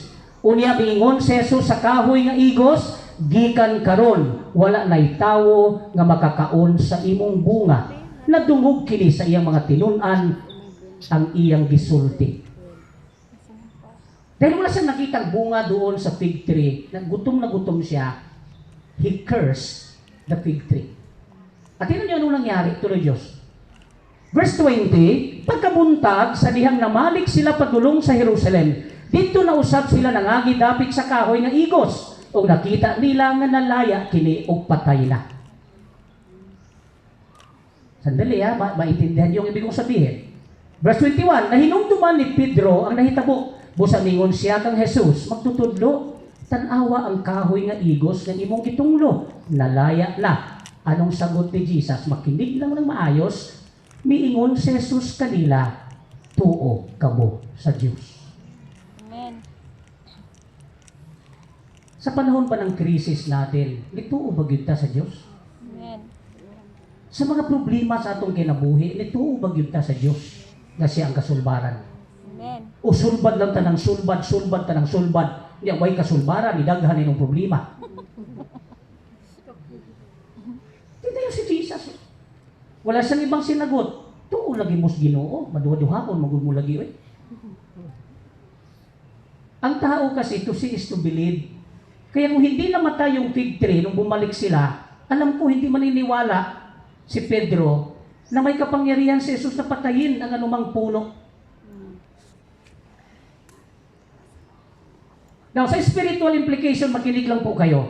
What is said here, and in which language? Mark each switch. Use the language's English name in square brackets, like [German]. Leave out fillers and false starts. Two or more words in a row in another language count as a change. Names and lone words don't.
[Cebuano] Unya miingon si Jesus sa kahoy nga igos, gikan karon wala nay tawo nga makakaon sa imong bunga. Nadungog kini sa iyang mga tinun-an ang iyang gisulti. [Filipino] Dahil wala siyang nakitang bunga doon sa [English] fig tree, [Filipino] na gutom siya, [English] he cursed the fig tree. [Filipino] At yun niyo anong nangyari? Tuloy Diyos. Verse 20, [Cebuano] pagkabuntag sa dihang namalik sila padulong sa Jerusalem, dito na usab sila nangagi dapit sa kahoy nga igos, o nakita nila nga nalaya kini og patay na. [Filipino] Sandali maintindihan yung ibig kong sabihin. Verse 21, [Cebuano] nahinumduman ni Pedro ang nahitabo, busa ningon siya kang Jesus, magtutudlo, tanawa ang kahoy nga igos nga imong gitunglo, nalaya na. [Filipino] Anong sagot ni Jesus? Makinig lang ng maayos, [Cebuano] miingon si Jesus kanila, tuo kamo sa Diyos. Amen. [Filipino] Sa panahon pa ng krisis natin, [Cebuano] nituo ba gyud ta sa Diyos? Amen. Sa mga problema sa atong kinabuhi, nituo ba gyud ta sa Diyos nga siya ang kasulbaran? Amen. O sulbad lang ta ng sulbad ta ng sulbad. Hindi way kasulbaran, idaghan ninong problema. [Filipino] Tingnan si Jesus. Wala siyang ibang sinagot. [Cebuano] Tuo lagi mos Ginoo, maduha-duhapon magud mo lagi oy. [Filipino] Ang tao kasi [English] to see is to believe. [Filipino] Kaya kung hindi namatay yung [English] fig tree [Filipino] nung bumalik sila, alam ko hindi maniniwala si Pedro na may kapangyarihan si Jesus na patayin ang anumang puno. Now, sa [English] spiritual implication, [Filipino] makinig lang po kayo.